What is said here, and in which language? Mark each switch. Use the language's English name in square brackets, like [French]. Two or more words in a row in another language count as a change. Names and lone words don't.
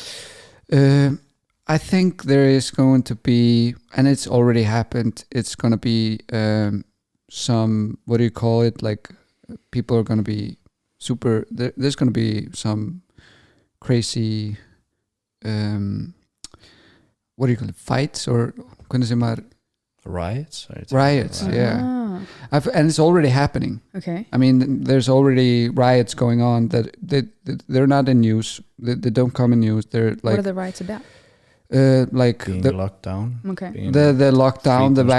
[English] I think there is going to be, and it's already happened. It's going to be some. What do you call it? Like people are going to be super. There's going to be some crazy. What do you call it? Fights or [Icelandic] hvernig sem maður- [English] Riots. riots? Yeah, and it's already happening. Okay. I mean, there's already riots going on that they're not in news. They don't come in news. They're What are like the riots about? like Being the locked down. Okay. Being- the lockdown, the